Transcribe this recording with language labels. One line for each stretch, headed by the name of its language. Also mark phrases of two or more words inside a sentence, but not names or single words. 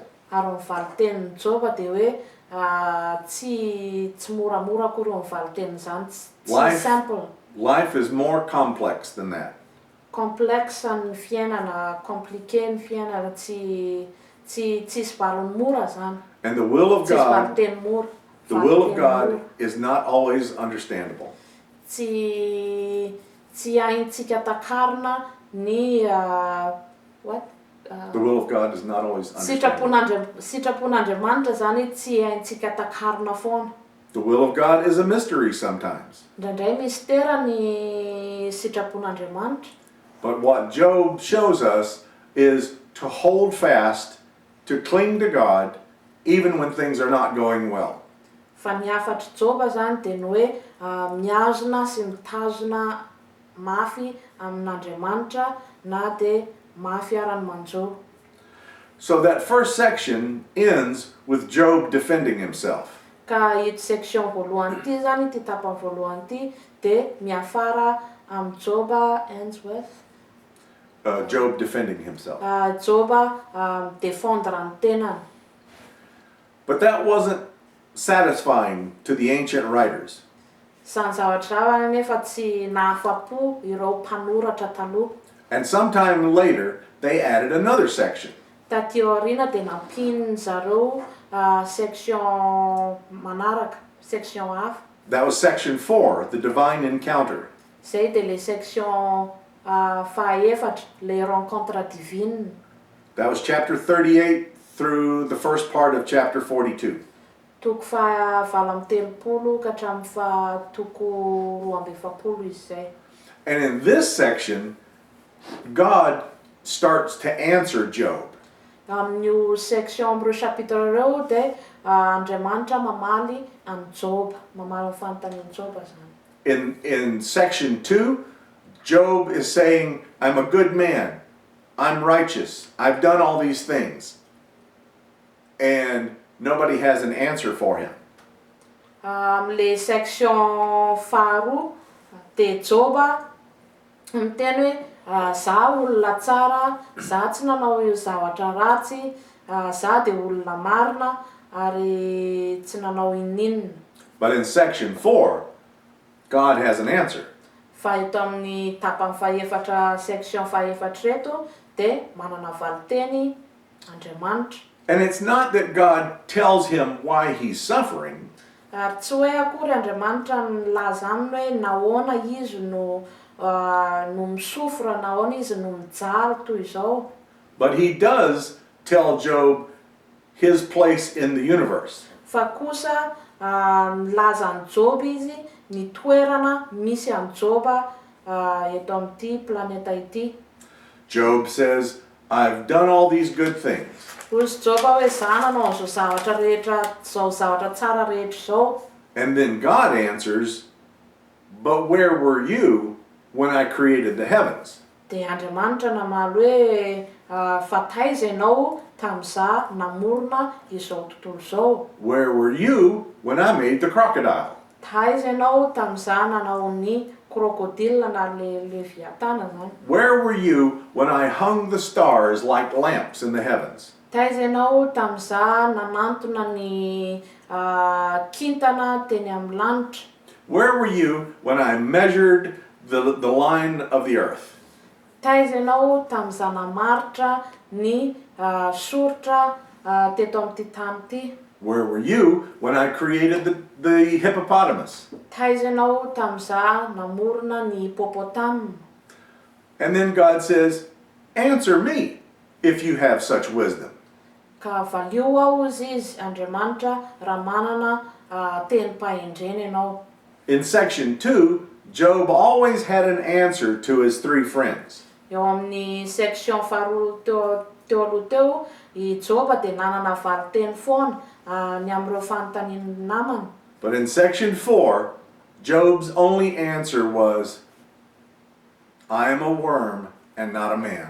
Malagasy: Ary mivaly tenin'ny Job de hoe tsy moramora koa reo mivaly tenin' zany, tsy simple.
English: Life is more complex than that.
Malagasy: Complexe ny fiainana, compliqué ny fiainana, tsy valiny mora zany.
English: And the will of
Malagasy: Tsy valy
English: God,
Malagasy: teny mora.
English: the will of God is not always understandable.
Malagasy: Tsy haintsika takarina ny what?
English: The will of God is not always understandable.
Malagasy: Sitrapon'Andriamanitra zany tsy haintsika takarina foana.
English: The will of God is a mystery sometimes.
Malagasy: Indraindray mistera ny sitrapon'Andriamanitra.
English: But what Job shows us is to hold fast, to cling to God, even when things are not going well.
Malagasy: Fa ny afatry Job zany de ny hoe miazona sy mitazona mafy amin'Andriamanitra na de mafy arany manjo.
English: So that first section ends with Job defending himself.
Malagasy: Ka ito section voalohany ty zany, ty tapany voalohany ty de miafara amin'ny Job
English: ends with Job defending himself.
Malagasy: Joba défendre ny tenany.
English: But that wasn't satisfying to the ancient writers.
Malagasy: Zany zavatra nefa tsy nahafapo ireo mpanoratra taloha.
English: And sometime later, they added another section.
Malagasy: Taty aoriana dia nampiny zareo section manaraka, section hafa.
English: That was section 4, the divine encounter.
Malagasy: Zay dia le section fahaefatra,
French: le rencontre divine.
English: That was chapter 38 through the first part of chapter 42.
Malagasy: Toko fahavalo amby telopolo ka hatramin'ny toko roa amby efapolo izy zay.
English: And in this section, God starts to answer Job.
Malagasy: Amin'io section amby ireo chapitre ireo dia Andriamanitra mamaly an Job, mamaly ny fanontanian'i Job zany.
English: In section 2, Job is saying, I'm a good man. I'm righteous. I've done all these things. And nobody has an answer for him.
Malagasy: Le section faharoa dia Joba miteny hoe za olona tsara, za tsy nanao io zavatra ratsy, za dia olona marina ary tsy nanao ininona.
English: But in section 4, God has an answer.
Malagasy: Fa eto amin'ny tapany fahaefatra section fahaefatra eto dia manana valiteny Andriamanitra.
English: And it's not that God tells him why he's suffering.
Malagasy: Tsy hoe akory Andriamanitra milaza aminy hoe nahoana izy no misofra, nahoana izy no mijaly toy izao.
English: But he does tell Job his place in the universe.
Malagasy: Fa kosa milaza an Job izy ny toerana misy an Joba eto amin'ity planeta ity.
English: Job says, I've done all these good things.
Malagasy: Hozy Joba hoe za nanao zao zavatra rehetra, zao zavatra tsara rehetra zao.
English: And then God answers, but where were you when I created the heavens?
Malagasy: Dia Andriamanitra namaly hoe fa taiza ianao tamin'iza namorona izao tontolo zao.
English: Where were you when I made the crocodile?
Malagasy: Taiza ianao tamin'iza nanao ny crocodile na le leviatana zany.
English: Where were you when I hung the stars like lamps in the heavens?
Malagasy: Taiza ianao tamin'iza nanantona ny kintana teny amin'ny lanitra.
English: Where were you when I measured the line of the earth?
Malagasy: Taiza ianao tamin'iza namaritra ny soritra teto amin'ity tany ity.
English: Where were you when I created the hippopotamus?
Malagasy: Taiza ianao tamin'iza namorona ny hippopotame.
English: And then God says, answer me if you have such wisdom.
Malagasy: Ka valio ao izy Andriamanitra raha manana teny pahendrena ianao.
English: In section 2, Job always had an answer to his 3 friends.
Malagasy: Eo amin'ny section faharoa teo aloha teo, i Joba dia nanana valiteny foana ny amin'ireo fanontaniany namany.
English: But in section 4, Job's only answer was, I am a worm and not a man.